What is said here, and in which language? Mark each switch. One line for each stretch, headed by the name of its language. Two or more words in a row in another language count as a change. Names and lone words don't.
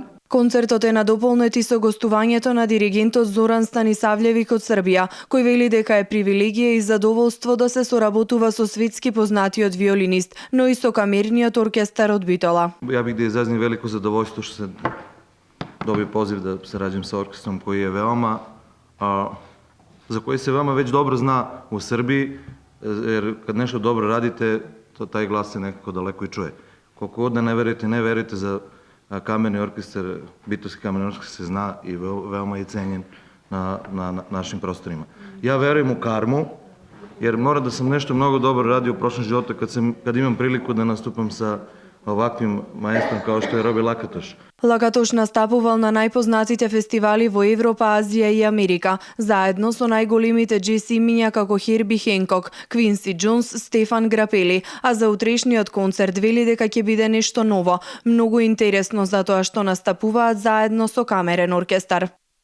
Macedonian: Концертот е надополнет и со гостувањето на диригентот Зоран Станисављевик од Србија, кој вели дека е привилегија и задоволство да се соработува со светски познатиот виолинист, но и со камерниот оркестар од Битола.
Serbian: Ја бих да изразим велико задоволство што се доби позив да сараѓам со оркестром кој е veoma за кој се veoma веќе добро зна у Србiji, jer kad nešto dobro radite, to taj glas se nekako daleko i čuje. Koliko god da ne verujete za kamerni orkestar, Bitolski kamerni orkestar se zna i veoma je cenjen na našim prostorima. Ja verujem u karmu, jer mora da sam nešto mnogo dobro radio u prošlom životu kad imam priliku da nastupam sa ovakvim маестром kao što je Роби Лакатош.
Macedonian: Лакатош настапувал на најпознатите фестивали во Европа, Азија и Америка, заедно со најголемите џез имиња како Херби Хенкок, Квинси Џонс, Стефан Грапели, а за утрешниот концерт вели дека ќе биде нешто ново, многу интересно затоа што настапуваат заедно со камерен оркестар.